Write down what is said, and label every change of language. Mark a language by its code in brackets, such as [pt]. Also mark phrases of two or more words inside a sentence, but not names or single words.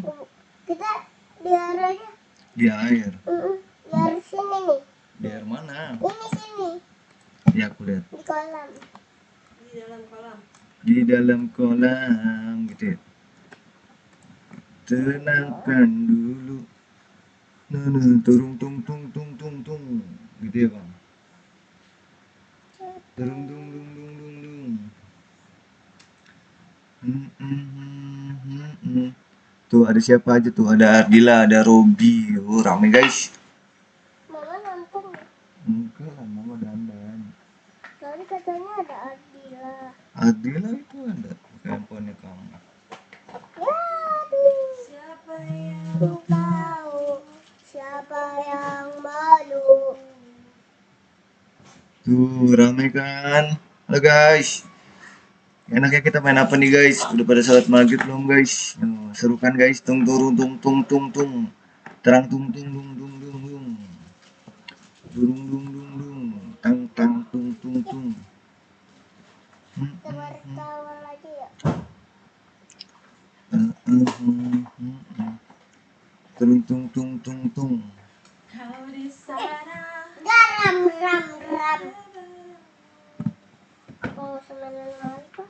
[id] Kita di air aja. Di air. Di air sini nih. Di air mana? Ini sini. Ya aku lihat. Di kolam. Di dalam kolam. Di dalam kolam gitu ya. tenangkan dulu. Turung tung tung tung tung tung. Gitu ya bang. Turung tung tung tung tung tung. Tuh ada siapa aja tuh? Ada Ardila, ada Robi. Oh rame guys. Mama nonton. Enggak lah, mama dandan. Tadi katanya ada Ardila. Ardila itu ada handphonenya kamu. Waduh. Siapa yang Aku tahu siapa yang malu. Tuh rame kan? Halo guys. Enaknya kita main apa nih guys? Udah pada salat maghrib belum guys? Seru kan guys? Tung turun tung tung tung tung. Terang tung tung dung dung dung dung. Dung dung dung dung. Tang tang tung tung tung. Kita bertawa lagi ya. Tung tung tung tung tung. kau di sana? Garam ram ram. Oh sembilan mali kok.